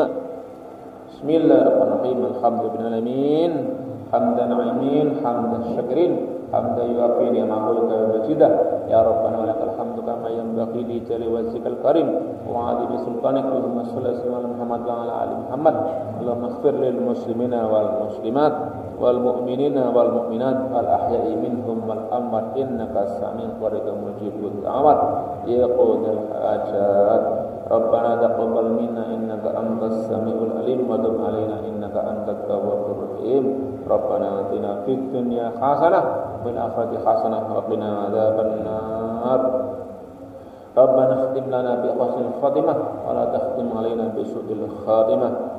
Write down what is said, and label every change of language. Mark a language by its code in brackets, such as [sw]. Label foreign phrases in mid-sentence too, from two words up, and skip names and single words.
[ar] بسم الله الرحمن الرحيم الحمد لله العالمين حمدا ناعمين حمدا شاكرين حمدا يوافي نعمه ومجيدة يا ربنا ولك الحمد كما ينبغي لجلال وجهك الكريم وعظيم سلطانك. اللهم صل على محمد وعلى آل محمد اللهم اغفر للمسلمين والمسلمات والمؤمنين والمؤمنات والأحياء منهم والأموات إنك سميع قريب مجيب الدعوات يا قاضي الحاجات. ربنا تقبل منا إنك أنت السميع العليم وتب علينا إنك أنت التواب الرحيم. ربنا آتنا في الدنيا حسنة وفي الآخرة حسنة وقنا عذاب النار. ربنا اختم لنا بحسن الخاتمة ولا تختم علينا بسوء الخاتمة.